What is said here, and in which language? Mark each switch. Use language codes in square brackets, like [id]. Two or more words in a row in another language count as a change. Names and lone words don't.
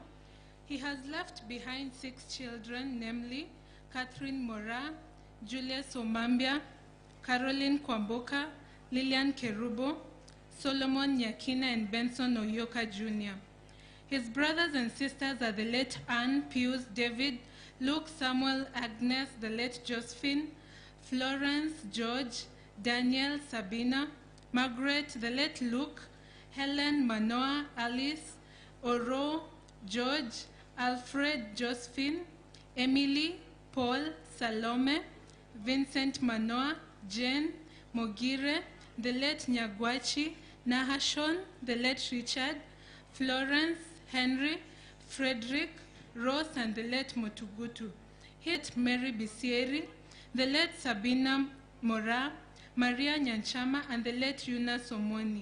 [en] He has left behind 6 children, namely Catherine Mora, Julius Omambia, Caroline Kwamboka, Lilian Kerubo, Solomon Nyakina, and Benson Oyioka Jr. His brothers and sisters are the late Anne, Pius, David, Luke, Samuel, Agnes, the late Josephine, Florence, George, Daniel, Sabina, Margaret, the late Luke, Helen, Manoa, Alice, Oroo, George, Alfred, Josephine, Emily, Paul, Salome, Vincent Manoa, Jane, Mogire, the late Nyagwachi, Nahashon, the late Richard, Florence, Henry, Frederick, Rose, and the late Motugutu. Hit Mary Bisieri, the late Sabina Mora, Maria Nyanchama, and the late Yuna Somoni.